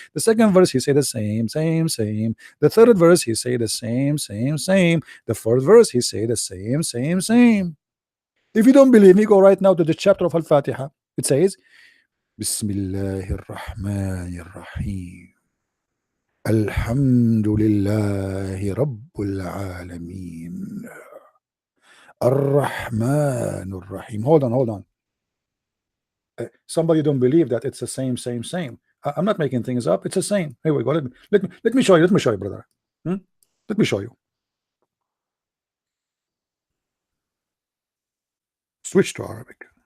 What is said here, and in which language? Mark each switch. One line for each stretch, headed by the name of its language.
English: The second verse, he say the same. The third verse, he say the same. The fourth verse, he say the same. If you don't believe me, go right now to the chapter of Al-Fatiha. It says,
Arabic: Bismillahir Rahmanir Rahim. الحمد لله رب العالمين الرحمن الرحيم.
English: Hold on. Somebody don't believe that it's the same. I'm not making things up. It's the same. Here we go. Let me show you. Let me show you, brother. Let me show you. Switch to Arabic.